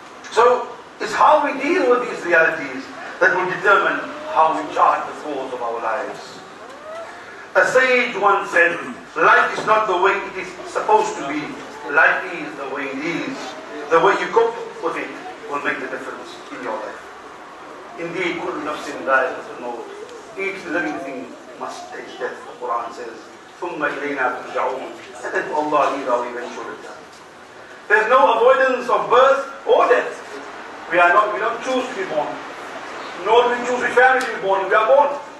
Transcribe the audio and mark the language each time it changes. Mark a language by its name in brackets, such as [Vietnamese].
[English] So, it's how we deal with these realities that will determine how we chart the course of our lives. A sage once said, life is not the way it is supposed to be. Life is the way it is. The way you cope with it will make the difference in your life. Indeed, [Arabic] كُلُّ نَفْسٍ ذَائِقَةُ الْمَوْتِ. [English] Each living thing must taste death. The Quran says, [Arabic] ثُمَّ إِلَيْنَا تُرْجَعُونَ. [English] And then to Allah lead our eventual return. There's no avoidance of birth or death. We don't choose to be born. Nor do we choose which family to be born in. We are born.